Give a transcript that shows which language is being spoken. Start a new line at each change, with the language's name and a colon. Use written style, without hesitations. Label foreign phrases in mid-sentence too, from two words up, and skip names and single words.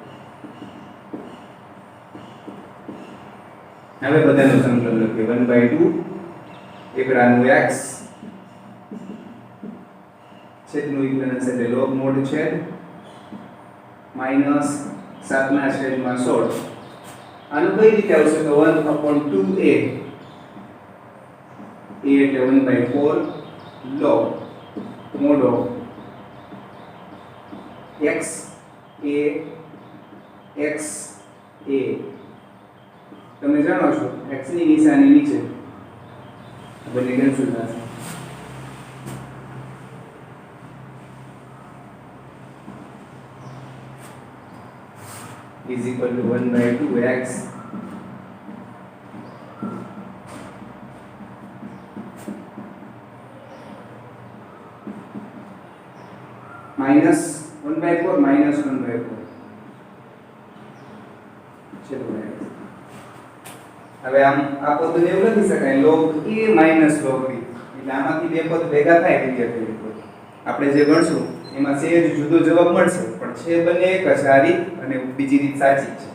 Gujarati: હવે બધાનું સંકલન લખીએ 1/2 એકડાનું x છેદનું વિકલન એટલે લોગમૂળ છેદ માઈનસ 7/16. આનું કઈ રીતે આવશે? તો 1/2a. a એટલે 1/4
English: log mod of
Gujarati: x a x a. તમે જાણો છો x ની નિશાની નીચે બંને કેન્સલ થશે.
English: is equal to 1/2x minus 1/4 minus 1/4.
Gujarati: ચલો હવે હવે આમ આ પદને એવું લખી શકાય
English: log a minus log b.
Gujarati: એટલે આમાંથી બે પદ ભેગા થાય વિદ્યાર્થી મિત્રો. આપણે જે ગણશું એમાં સહેજ જુદો જવાબ મળશે પણ છે બંને એક જ આ રીત અને બીજી રીત સાચી છે.